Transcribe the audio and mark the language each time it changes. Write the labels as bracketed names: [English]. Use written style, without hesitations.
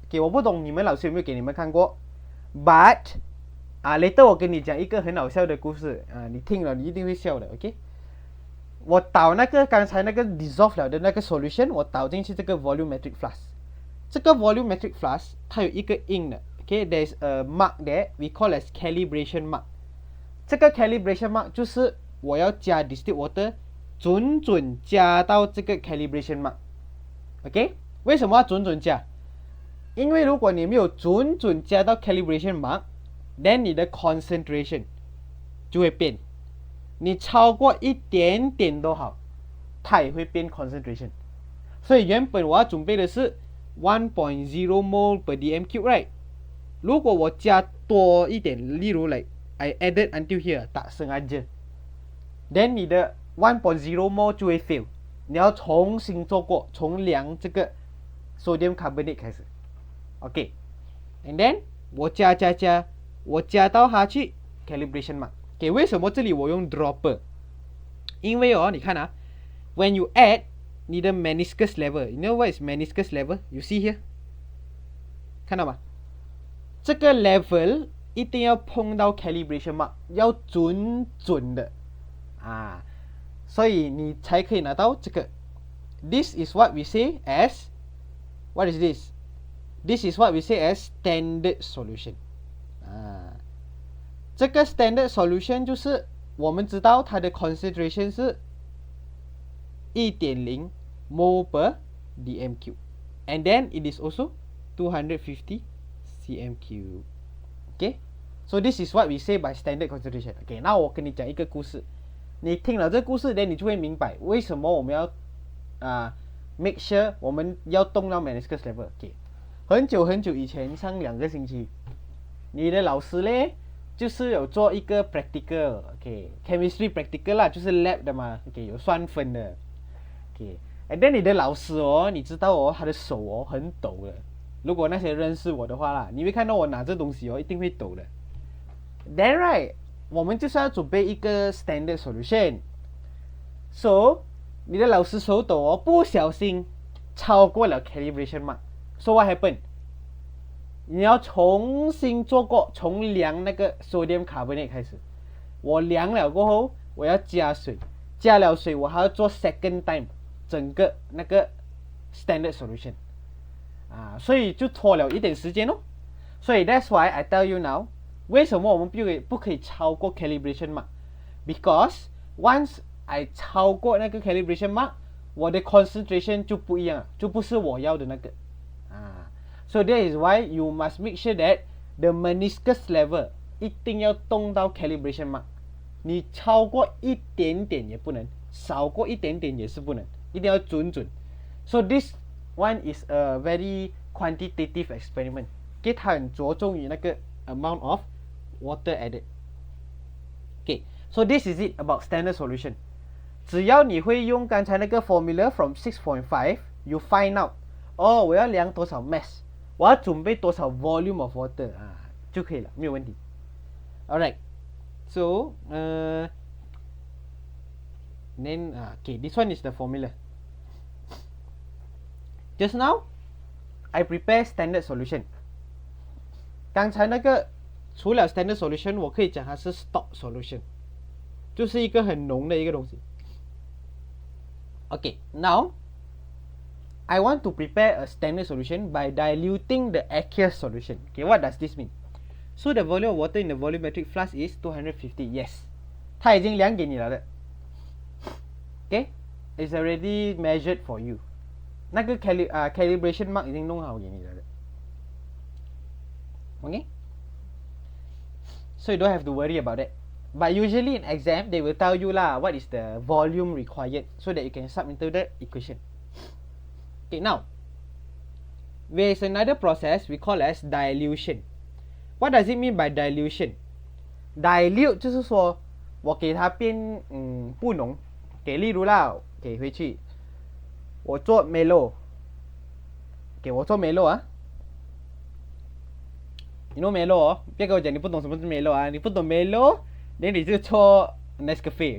[Chinese] Okay 我不懂你们老师有没有给你们看过 [English] but later [Chinese] 我跟你讲一个很好笑的故事你听了你一定会笑的。 Okay 我倒那个刚才那个 dissolve 了的那个 solution 我倒进去这个 volumetric flask。这个 volumetric flask 它有一个 ink 的。 [English] Okay there's a mark there we call as calibration mark。 [Chinese] 这个 calibration mark 就是我要加 distilled water 准加到这个 calibration mark。 Okay 为什么要准加？因为如果你没有准加到 calibration mark then 你的 concentration 就会变，你超过一点点都好它也会变 concentration。所以原本我要准备的是 1.0 mole per dm cube right， 如果我加多一点，例如 [English] like I added until here [Malay] tak sengaja [Chinese] then 你的 1.0 mole 就会 fail， 你要重新做过，从量这个 sodium carbonate 开始。 [English] Okay and then [Chinese] 我加，我加到它去 calibration mark。给为什么这里我用 dropper？因为你看啊 [English] ，when you add 你的 meniscus level，you know what is meniscus level？You see here， [Chinese] 看到吗？这个 level 一定要碰到 calibration mark， 要准的啊，所以你才可以拿到这个。 [English] This is what we say as what is this? This is what we say as standard solution。 [Chinese] 这个 standard solution 就是我们知道它的 concentration 是 [English] 1.0 mol per dm3 and then it is also 250 cm3。 Okay, so this is what we say by standard concentration。 [Chinese] Okay， 那我跟你讲一个故事，你听了这个故事，你就会明白为什么我们要make sure 我们要动到 meniscus level。 Okay， 很久以前，上2个星期，你的老师嘞就是有做一个 practical， chemistry practical 啦，就是 lab 的嘛，有算分的。 [English] and then [Chinese] 你的老师你知道他的手很抖的。如果那些认识我的话啦，你会看到我拿这东西一定会抖的。 [English] Then right， [Chinese] 我们就是要准备一个 standard solution。So 你的老师手抖不小心超过了 calibration mark。 [English] So what happened？ [Chinese] 你要重新做过，从量那个 sodium carbonate 开始。我量了过后，我要加水，加了水我还要做 second time 整个那个 standard solution。所以就拖了一点时间咯。 [English] 所以 that's why I tell you now， [Chinese] 为什么我们不可以超过 [English] calibration mark？ Because once I [Chinese] 超过那个 calibration mark， 我的 concentration 就不一样了，就不是我要的那个。 [English] So that is why you must make sure that the meniscus level [Chinese] 一定要动到 [English] calibration mark。 [Chinese] 你超过一点点也不能，少过一点点也是不能，一定要准。 [English] So this one is a very quantitative experiment， [Chinese] 它很着重于那个 [English] amount of water added。 So this is it about standard solution。 [Chinese] 只要你会用刚才那个 formula from 6.5， [English] you find out， [Chinese] 我要量多少 mass， 我要准备多少 volume of water 就可以了，没有问题。 [English] Alright， so then this one is the formula。 Just now I prepare standard solution。 [Chinese] 刚才那个除了 standard solution， 我可以讲它是 stock solution， 就是一个很浓的一个东西。 [English] Okay, now I want to prepare a standard solution by diluting the aqueous solution. Okay, what does this mean? So the volume of water in the volumetric flask is 250. Yes， [Chinese] 它已经量给你了的。 [English] Okay， it's already measured for you。 [Chinese] 那个 calibration mark 已经弄好给你了的。 [English] Okay， so you don't have to worry about that。 But usually in exam they will tell you lah what is the volume required so that you can sub into the equation. Okay, now there is another process we call as dilution. What does it mean by dilution? [Chinese] Dilute 就是说我给它变不浓。给例如啦，给回去我做 Melo， 给我做 Melo [English] You know [Chinese] Melo 别跟我讲你不懂什么是 Melo 你不懂 Melo， then 你就做 Nescafe。